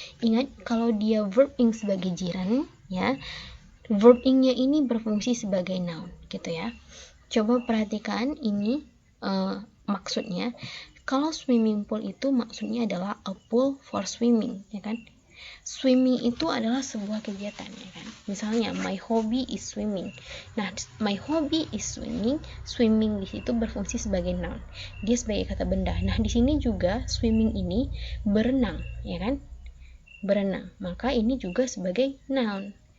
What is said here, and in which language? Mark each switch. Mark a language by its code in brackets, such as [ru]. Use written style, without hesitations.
[id] Ingat, kalau dia verb ing sebagai jiran, ya, verb ing-nya ini berfungsi sebagai noun, gitu ya. Coba perhatikan ini maksudnya. Kalau swimming pool itu maksudnya adalah [en] a pool for swimming, [id] ya kan? Swimming itu adalah sebuah kegiatan, ya kan? [en] Misalnya my hobby is swimming. Nah, my hobby is swimming. [id] Swimming di situ berfungsi sebagai noun. Dia sebagai kata benda. Nah, di sini juga swimming ini berenang, ya kan? Berenang. Maka ini juga sebagai noun.